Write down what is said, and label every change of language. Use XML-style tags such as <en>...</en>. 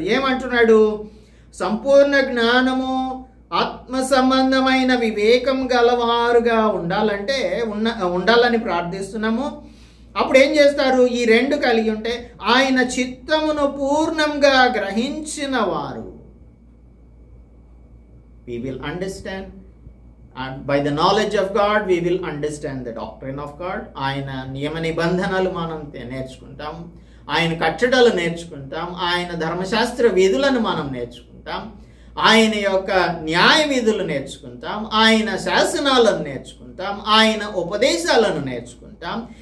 <te>ఏమంటున్నాడు? సంపూర్ణ జ్ఞానము, ఆత్మ సంబంధమైన వివేకం గలవారుగా ఉండాలని ప్రార్థిస్తున్నాము. అప్పుడు ఏం చేస్తారు? ఈ రెండు కలిగి ఉంటే ఆయన చిత్తమును పూర్ణంగా గ్రహించిన వారు.</te> <en>We will understand, and by the knowledge of God we will understand the doctrine of God.</en> <te>ఆయన నియమ నిబంధనలు మనం నేర్చుకుంటాం, ఆయన కట్టడలు నేర్చుకుంటాం, ఆయన ధర్మశాస్త్ర విధులను మనం నేర్చుకుంటాం, ఆయన యొక్క న్యాయ విధులు నేర్చుకుంటాం, ఆయన శాసనాలను నేర్చుకుంటాం, ఆయన ఉపదేశాలను నేర్చుకుంటాం.</te>